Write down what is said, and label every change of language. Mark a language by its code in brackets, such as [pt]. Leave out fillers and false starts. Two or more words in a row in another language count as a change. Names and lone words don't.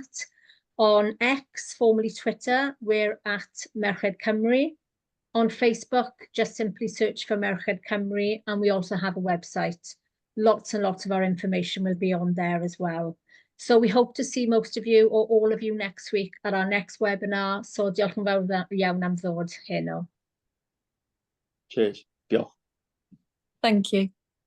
[en] On X, formerly Twitter, we're at Merched Cymru. On Facebook, just simply search for Merched Cymru, and we also have a website. Lots and lots of our information will be on there as well. So we hope to see most of you or all of you next week at our next webinar. [cy] So diolch yn fawr iawn am ddod heno. [en] Cheers. Diolch. Thank you.